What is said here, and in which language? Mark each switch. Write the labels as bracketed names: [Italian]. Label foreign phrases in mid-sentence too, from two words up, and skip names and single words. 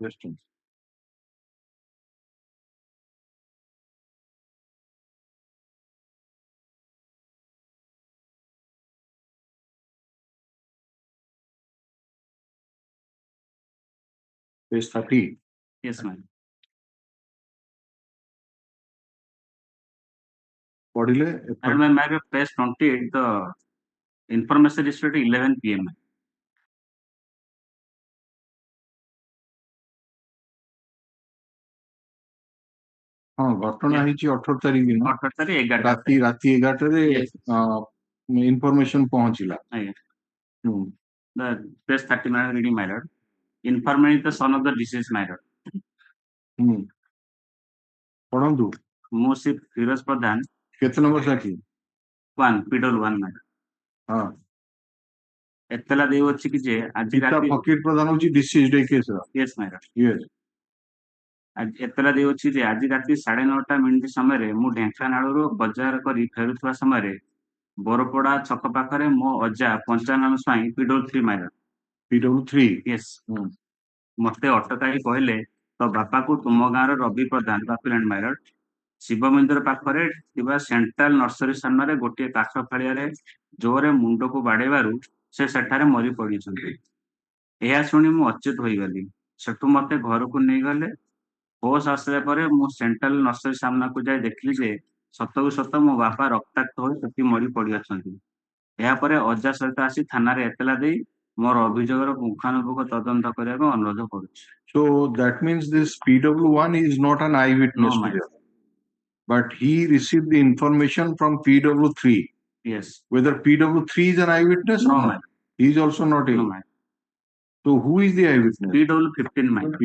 [English] Just a minute. Page 30. Yes, my lord. What is it? And my lord, page 28, the information received at 11 p.m. [Odia] ହଁ ଘଟଣା ହେଇଛି 18 ତାରିଖ ଦିନ 18 ତାରିଖ 11 ରାତି 11ରେ [English] Yes. [Odia] ଇନଫର୍ମେସନ ପହଞ୍ଚିଲା। ଆଜ୍ଞା। ହୁଁ। [English] The page 30, my lord, reading, my lord. Informant is the son of the deceased, my lord. [Odia] ହୁଁ ପଢନ୍ତୁ। ମୁଁ ଶ୍ରୀ ଫିରୋଜ ପ୍ରଧାନ କେତେ ନମ୍ବର ସାକ୍ଷୀ? [English] 1 P.W. 1, my lord. [Odia] ହଁ ଏତଲା ଦେଉଅଛି କି ଯେ ଆଜି ପିତା ରାତି ଫକୀର ପ୍ରଧାନ ହଉଛି ଡିସିଜ୍ଡ ଏ କେସର। [English] Yes, my lord. ୟେସ୍। [Odia] ଏତଲା ଦେଉଅଛି ଯେ ଆଜି ରାତି 9:30 ସମୟରେ ମୁଁ ଢେଙ୍କାନାଳରୁ ବଜାର କରି ଫେରୁଥିବା ସମୟରେ ବୋରପଡା ଛକ ପାଖରେ ମୋ ଅଜା ପଞ୍ଚାନନ ସ୍ୱାଇଁ P.W. [English] 3, my lord. P.W. 3। Yes. [Odia] ମତେ ଅଟକାଇ କହିଲେ ତୋ ବାପାକୁ ତୁମ ଗାଁର ରବି ପ୍ରଧାନ ବାପିଲାଣ୍ଡ, [English] my lord, [Odia] ଶିବ ମନ୍ଦିର ପାଖରେ ଥିବା ସେଣ୍ଟ୍ରାଲ ନର୍ସରୀ ସାମ୍ନାରେ ଗୋଟିଏ କାଠ ଫାଳିଆରେ ଜୋରରେ ମୁଣ୍ଡକୁ ବାଡେଇବାରୁ ସେ ସେଠାରେ ମରି ପଡିଛନ୍ତି। ଏହା ଶୁଣି ମୁଁ ଅଚେତ ହୋଇଗଲି। ସେଠୁ ମତେ ଘରକୁ ନେଇଗଲେ। ହୋସ ଆସିଲା ପରେ ମୁଁ ସେଣ୍ଟ୍ରାଲ ନର୍ସରୀ ସାମ୍ନାକୁ ଯାଇ ଦେଖିଲି ଯେ ସତକୁ ସତ ମୋ ବାପା ରକ୍ତାକ୍ତ ହୋଇ ସେଠି ମରି ପଡିଅଛନ୍ତି। ଏହାପରେ ଅଜା ସହିତ ଆସି ଥାନାରେ ଏତଲା ଦେଇ ମୋର ଅଭିଯୋଗର ପୁଙ୍ଖାନୁପୁଙ୍ଖ ତଦନ୍ତ କରିବାକୁ ଅନୁରୋଧ କରୁଛି। [English] So that means this P.W. 1 is not an eyewitness No, to my this, but he received the information from P.W. 3. Yes. Whether P.W. 3 is an eyewitness No, or my not, he is also not a. No, my So who is the eyewitness? P.W. 15, my lord.